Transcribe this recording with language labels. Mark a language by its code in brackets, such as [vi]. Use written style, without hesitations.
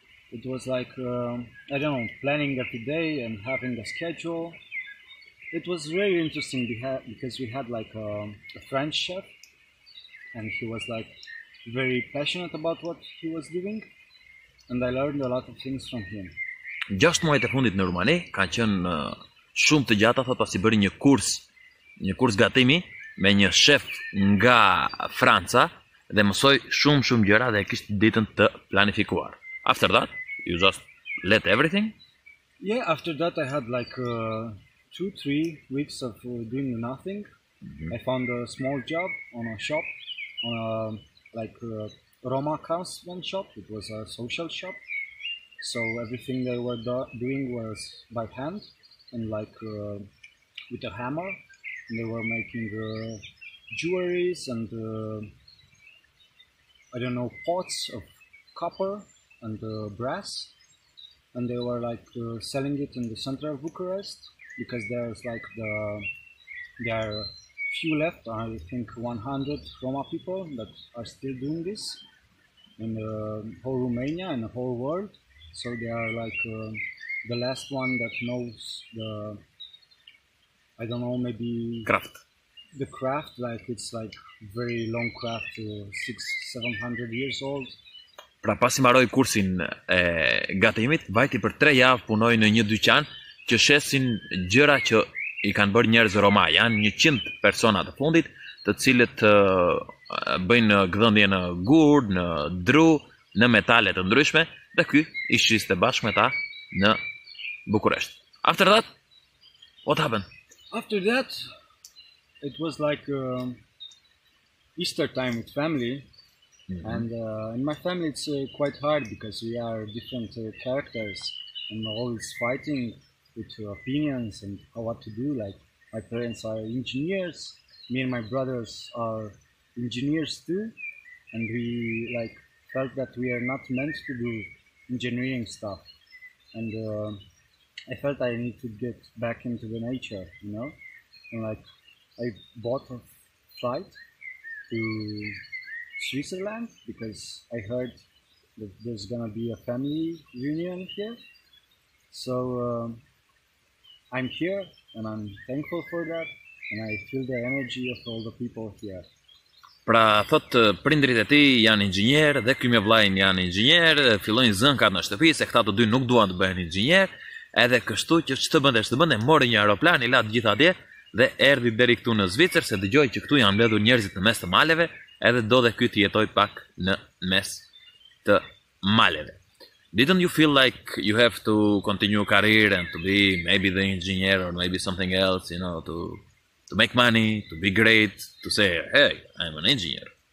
[en] It was like, I don't know, planning every day and having a schedule. It was very interesting because we had like a French chef and he was like very passionate about what he was doing and I learned a lot of things from him. [sq] 6 muajt e fundit në Rumani kanë qenë shumë të gjata, thot pasi bëri një kurs gatimi me një shef nga Franca dhe mësoi shumë gjëra dhe kishte ditën të planifikuar. [en] After that, you just let everything? Yeah, after that I had like 2-3 weeks of doing nothing. I found a small job on a shop, on a Roma craftsman shop. It was a social shop. So everything they were doing was by hand and like with a hammer. And they were making jewelries and I don't know, pots of copper and brass, and they were like selling it in the center of Bucharest because there's like there are few left. I think 100 Roma people that are still doing this in the whole Romania and the whole world. So they are like the last one that knows the, I don't know, maybe Craft. The craft, like it's like very long craft, 600-700 years old. [sq] Pra pasi mbaroi kursin e gatimit, vajti për 3 javë punoi në një dyqan që shesin gjëra që i kanë bërë njerëz Roma. Janë 100 persona të fundit, të cilët bëjnë gdhëndje në gur, në dru, në metale të ndryshme, dhe ky ishte bashkë me ta në Bukuresht. [en] After that, what happened? After that, it was like Easter time with family. And in my family it's quite hard because we are different characters and always fighting with opinions and what to do. Like my parents are engineers, me and my brothers are engineers too, and we like felt that we are not meant to do engineering stuff. And I felt I need to get back into the nature, you know, and like I bought a flight to Switzerland because I heard that there's gonna be a family reunion here. So I'm here and I'm thankful for that and I feel the energy of all the people here. [sq] Pra thot prindrit e tij janë inxhinier dhe ky me vllajin janë inxhinier, fillojnë zënkat në shtëpi se këta të dy nuk duan të bëhen inxhinier, edhe kështu që ç'të bënte, mori një aeroplan, i la të gjithë atje dhe erdhi deri këtu në Zvicër se dëgjoi që këtu janë mbledhur njerëzit në mes të maleve. Edhe do dhe ky të jetoj pak në mes të maleve. [en] Didn't you feel like you have to continue a career and to be maybe the engineer or maybe something else, you know, to make money, to be great, to say, hey, I'm an engineer?